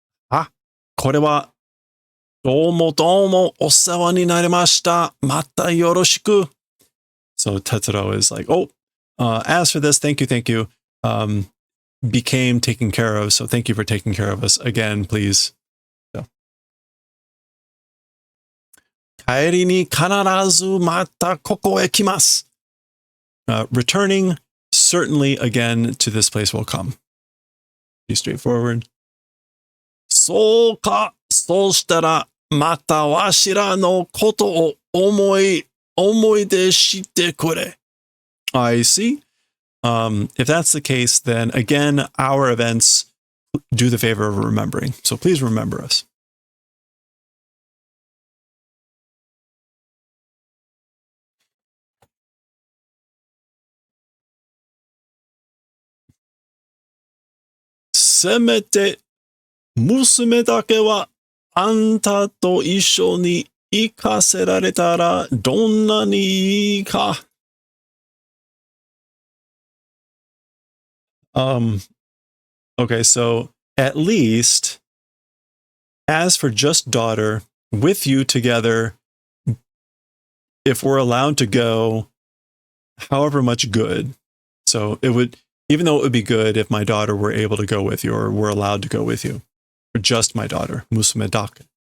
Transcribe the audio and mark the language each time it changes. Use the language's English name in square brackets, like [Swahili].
[Japanese] Ah, これはどうもお世話になりました。またよろしく. [English] So Tetsuro is like, oh, as for this, thank you. Became taken care of, so thank you for taking care of us again, please. So. [Japanese] 帰りに必ずまたここへ来ます. [English] Returning, certainly again to this place will come. Be straightforward. [Japanese] そうか、そうしたらまたわしらのことを思い出してくれ. [English] I see. If that's the case, then again, our events do the favor of remembering. So please remember us. [Japanese] Semete musume dake wa あんたと一緒に行かせられたらどんなにいいか。 [English] Okay, so at least, as for just daughter, with you together, if we're allowed to go, however much good. So it would, even though it would be good if my daughter were able to go with you or were allowed to go with you, or just my daughter, [Japanese] musume dake.